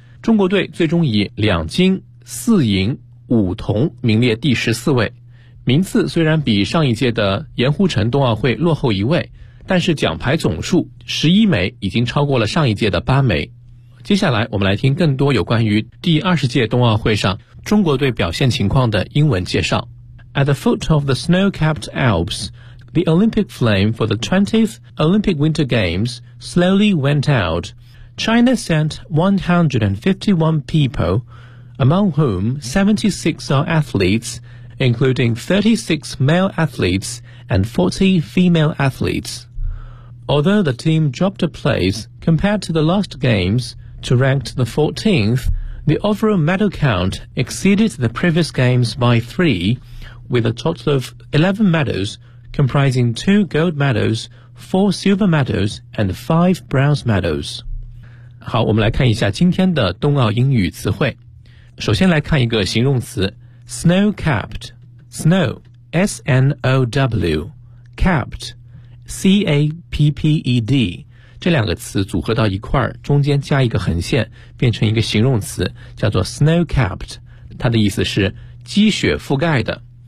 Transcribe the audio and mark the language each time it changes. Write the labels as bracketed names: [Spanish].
[Chinese] 中国队最终以2金4银5铜名列第14位，名次虽然比上一届的盐湖城冬奥会落后1位，但是奖牌总数11枚已经超过了上一届的8枚。接下来我们来听更多有关于第20届冬奥会上中国队表现情况的英文介绍。 [English] At the foot of the snow-capped Alps, the Olympic flame for the 20th Olympic Winter Games slowly went out. China sent 151 people, among whom 76 are athletes, including 36 male athletes and 40 female athletes. Although the team dropped a place compared to the last games,to ranked the 14th, the overall medal count exceeded the previous games by 3, with a total of 11 medals, comprising 2 gold medals, 4 silver medals, and 5 bronze medals. [Chinese] 好，我们来看一下今天的冬奥英语词汇。首先来看一个形容词 snow-capped, snow, S-N-O-W, capped, C-A-P-P-E-D,这两个词组合到一块儿，中间加一个横线，变成一个形容词，叫做 snow-capped， 它的意思是积雪覆盖的。